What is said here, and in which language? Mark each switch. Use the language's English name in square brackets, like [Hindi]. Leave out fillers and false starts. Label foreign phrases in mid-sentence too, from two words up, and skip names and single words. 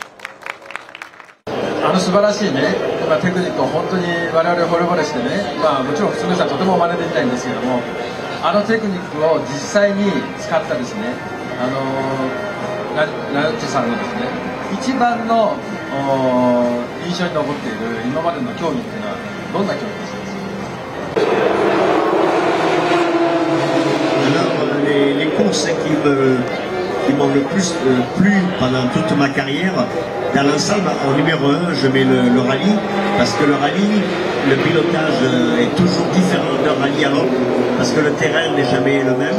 [Japanese] 素晴らしいね、テクニックを本当に我々惚れ惚れしてね、もちろん普通の人はとても真似できないんですけども、テクニックを実際に使ったですね、ラヨッチさんのですね、一番の印象に残っている今までの競技っていうのはどんな競技ですか？ [French] Les courses qui m'ont le plus plu pendant toute ma carrière, dans l'ensemble, en numéro 1, je mets le rallye, parce que le rallye, le pilotage est toujours différent d'un rallye à l'autre, parce que le terrain n'est jamais le même.